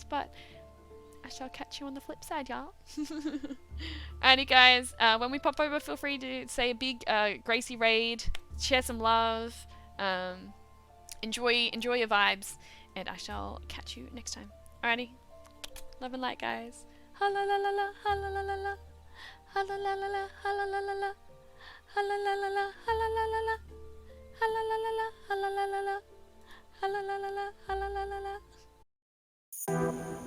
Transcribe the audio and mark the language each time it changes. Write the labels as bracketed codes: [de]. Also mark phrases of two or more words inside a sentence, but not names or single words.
[en] But I shall catch you on the flip side, y'all. Alrighty, guys. When we pop over, feel free to say a big Gracie raid, share some love, enjoy your vibes, and I shall catch you next time. Alrighty. Love and light, guys. Ha la la la la, ha la la la la, ha la la la la, ha la la la la, ha la la la la, ha la la la la, ha la la la la, ha la la la la, ha la la la la, ha la la la la.